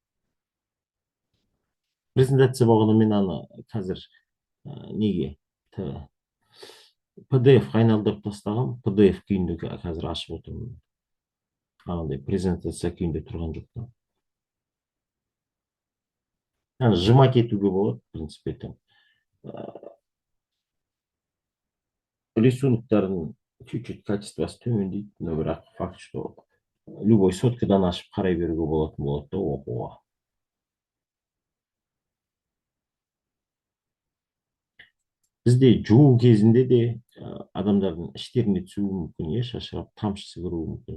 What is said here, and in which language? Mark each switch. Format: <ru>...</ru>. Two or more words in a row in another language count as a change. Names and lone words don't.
<kk>Презентация болғанда мен аны қазір неге PDF-қа айналдырып тастағам, PDF күйінде қазір ашып отырмын. Андай презентация күйінде тұрған жоқ та. Сжимать етуге болады,</kk> <ru>в принципе, там</ru> <kk>рисунктардың чуть-чуть качествосы төмендейді, но бірақ</kk> <ru>факт, что любой</ru> <kk>соткадан ашып қарай беруге болатын болады да оқуға. Бізде жуу кезінде де адамдардың іштеріне түсуі мүмкін, иә, шашырап тамшысы кіруі мүмкін.</kk>